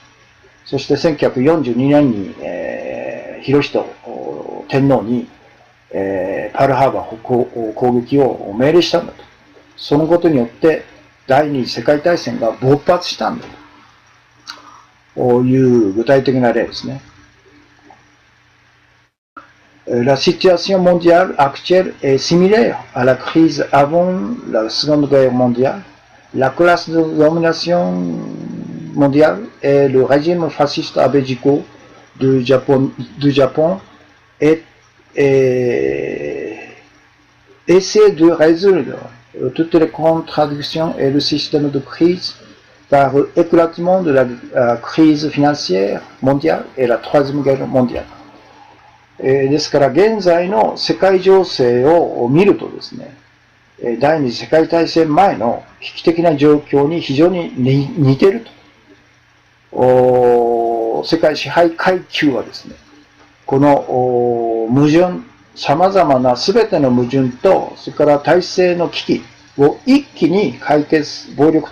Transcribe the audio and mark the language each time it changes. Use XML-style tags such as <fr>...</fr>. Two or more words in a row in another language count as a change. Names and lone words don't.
<ja>そして1942年にヒロヒト天皇にパールハーバー攻撃を命令したんだと。そのことによって第二次世界大戦が勃発したんだという具体的な例ですね。</ja> <fr>La situation mondiale actuelle est similaire à la crise avant la Seconde Guerre mondiale. La classe de domination mondiale et le régime fasciste abédico du Japon essaient de résoudre toutes les contradictions et le système de crise par éclatement de la crise financière mondiale et la Troisième Guerre mondiale.</fr> <ja>ですから現在の世界情勢を見るとですね、第二次世界大戦前の危機的な状況に非常に似ていると。世界支配階級はですね、この矛盾、 様々なすべての矛盾と、それから体制の危機を一気に暴力</ja>